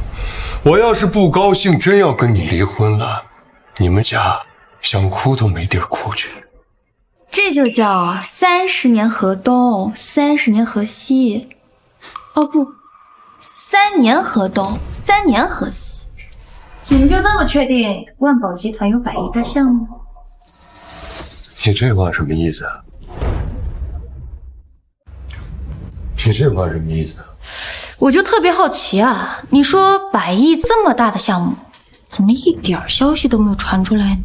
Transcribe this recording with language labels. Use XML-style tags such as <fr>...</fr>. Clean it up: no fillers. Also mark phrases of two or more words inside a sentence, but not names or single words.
<zh>我要是不高興，真要跟你離婚了，你們家想哭都沒地兒哭去。這就叫30年河東，30年河西。哦不，3年河東，3年河西。你们就那麼確定萬寶集團有百億的項目？你這話什麼意思啊？你這話什麼意思啊？我就特別好奇啊，你說百億這麼大的項目，怎麼一點消息都沒有傳出來呢？</zh>